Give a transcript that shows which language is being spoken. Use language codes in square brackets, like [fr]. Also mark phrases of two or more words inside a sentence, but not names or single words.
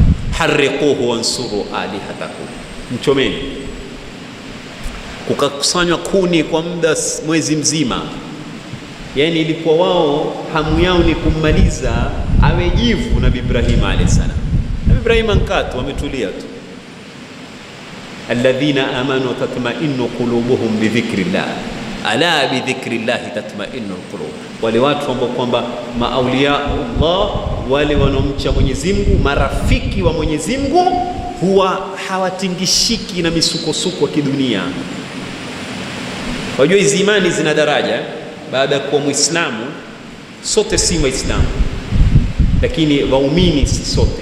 [ar] حرقوه وانصروا آلهتكم, mchomeni. [sw] Kukakusanywa kuni kwa muda mwezi mzima. Yani ilikuwa wao hamu yao ni kummaliza awe jivu Nabii Ibrahim [ar] عليه السلام. [sw] Nabii Ibrahim ankatu wametulia tu. [ar] الذين آمنوا تطمئن قلوبهم بذكر الله ألا بذكر الله تطمئن القلوب. [sw] Wale watu ambao kwamba maaulia Allah, wale wanaomcha Mwenyezi Mungu, marafiki wa Mwenyezi Mungu, huwa hawatingishiki na misukosuko ya kidunia. Wajua hizi imani zina daraja. Baada ya kuwa Muislamu, sote si Waislamu, lakini waumini si sote.